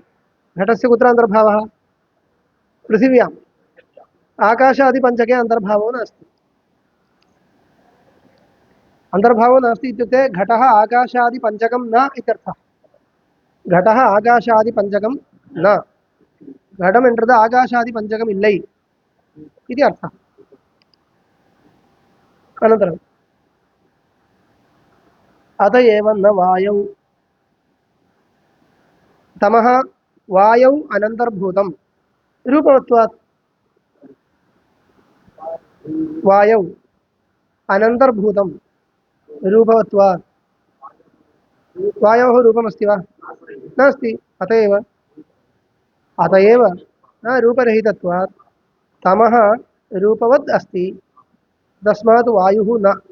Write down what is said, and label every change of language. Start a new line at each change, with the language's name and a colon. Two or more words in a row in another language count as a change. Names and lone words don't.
Sanskrit: घटस्य कुत्र अन्तर्भावः? पृथिव्याम्। आकाशादिपञ्चके अन्तर्भावो नास्ति। अन्तर्भावो नास्ति इत्युक्ते घटः आकाशादिपञ्चकं न इत्यर्थः। घटः आकाशादिपञ्चकं न, घटम्
Tamil: என்றது ஆகாசாதி பஞ்சகம் இல்லை
Sanskrit: इति अर्थः। अनन्तरम् अत एव न वायौ तमः वायौ अनन्तर्भूतं रूपवत्वात् वायौ अनन्तर्भूतं रूपवत्वात् वायोः रूपमस्ति वा नास्ति अत एव न रूपरहितत्वात् तमः रूपवत् अस्ति तस्मात् वायुः न